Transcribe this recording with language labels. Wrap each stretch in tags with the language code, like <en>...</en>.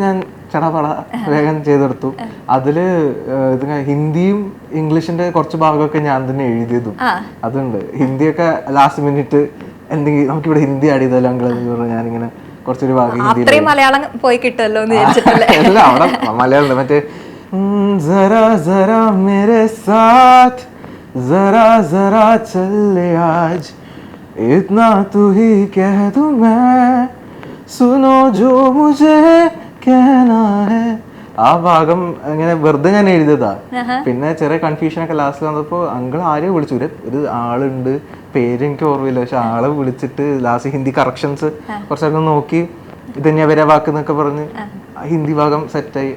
<ml>ഞാൻ ചടപട വേഗം ചെയ്തെടുത്തു. അതില് ഹിന്ദിയും ഇംഗ്ലീഷിന്റെ കുറച്ച് ഭാഗമൊക്കെ ഞാൻ തന്നെ എഴുതിയതും അതുണ്ട്. ഹിന്ദിയൊക്കെ ലാസ്റ്റ് മിനിറ്റ് എന്തെങ്കിലും നമുക്കിവിടെ ഹിന്ദി ആഡ് ചെയ്താലോ അങ്കിളെന്ന് പറഞ്ഞാൽ ഞാനിങ്ങനെ കുറച്ചൊരു ഭാഗം ഹിന്ദി മലയാളം പോയി കിട്ടുമല്ലോ എന്ന് വിചാരിച്ചിട്ടല്ലേ. അവിടെ മലയാളം മറ്റേ</ml> <hi>जरा जरा मेरे साथ जरा जरा चल ले आज इतना तू ही कह दूं मैं सुनो जो मुझे कहना है.</hi> <ml>ആ ഭാഗം ഇങ്ങനെ വെറുതെ ഞാൻ എഴുതിയതാ. പിന്നെ ചെറിയ കൺഫ്യൂഷനൊക്കെ ലാസ്റ്റ് വന്നപ്പോൾ അങ്കിൾ ആരെയും വിളിച്ചു, ഒരു ആളുണ്ട്, പേര് എനിക്ക് ഓർമ്മയില്ല, പക്ഷെ ആളെ വിളിച്ചിട്ട് ലാസ്റ്റ് ഹിന്ദി കറക്ഷൻസ് കുറച്ചൊക്കെ നോക്കി ഇതന്നെയാ വരെ വാക്കെന്നൊക്കെ പറഞ്ഞ് ഹിന്ദി ഭാഗം സെറ്റായി.</ml>